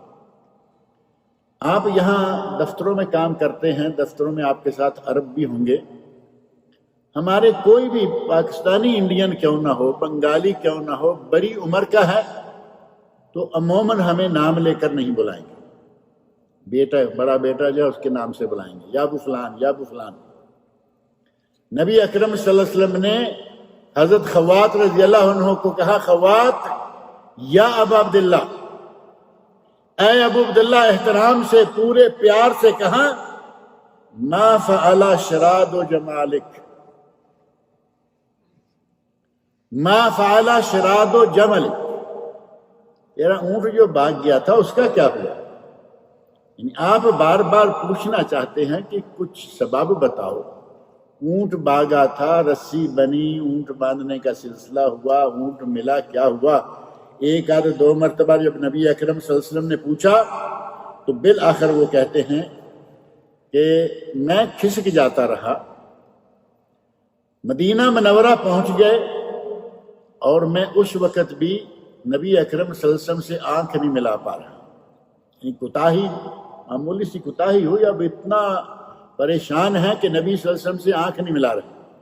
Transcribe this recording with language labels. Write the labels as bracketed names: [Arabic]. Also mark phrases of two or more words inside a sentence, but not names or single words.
[Urdu] آپ یہاں دفتروں میں کام کرتے ہیں، دفتروں میں آپ کے ساتھ عرب بھی ہوں گے، ہمارے کوئی بھی پاکستانی انڈین کیوں نہ ہو، بنگالی کیوں نہ ہو، بڑی عمر کا ہے تو عموماً ہمیں نام لے کر نہیں بلائیں گے، بیٹا بڑا بیٹا جو ہے اس کے نام سے بلائیں گے، یا ابو فلان یا ابو فلان۔ نبی اکرم [Arabic] صلی اللہ علیہ وسلم [Urdu] نے حضرت خوات [Arabic] رضی اللہ عنہ [Urdu] کو کہا خوات [Arabic] یا ابا عبداللہ، [Urdu] اے ابو عبداللہ، احترام سے پورے پیار سے کہا [Arabic] ما فعل شراد و جمالک، ما فعل شراد و جمالک، [Urdu] تیرا اونٹ جو بھاگ گیا تھا اس کا کیا ہوا؟ یعنی آپ بار بار پوچھنا چاہتے ہیں کہ کچھ سبب بتاؤ، اونٹ بھاگا تھا، رسی بنی، اونٹ باندھنے کا سلسلہ ہوا، اونٹ ملا، کیا ہوا؟ ایک آدھ دو مرتبہ جب نبی اکرم [Arabic] صلی اللہ علیہ وسلم [Urdu] نے پوچھا تو بالآخر وہ کہتے ہیں کہ میں کھسک جاتا رہا، مدینہ منورہ پہنچ گئے اور میں اس وقت بھی نبی اکرم [Arabic] صلی اللہ علیہ وسلم [Urdu] سے آنکھ نہیں ملا پا رہا، یعنی کوتاہی، معمولی سی کوتاہی ہوئی، اب اتنا پریشان ہے کہ نبی [Arabic] صلی اللہ علیہ وسلم [Urdu] سے آنکھ نہیں ملا رہے۔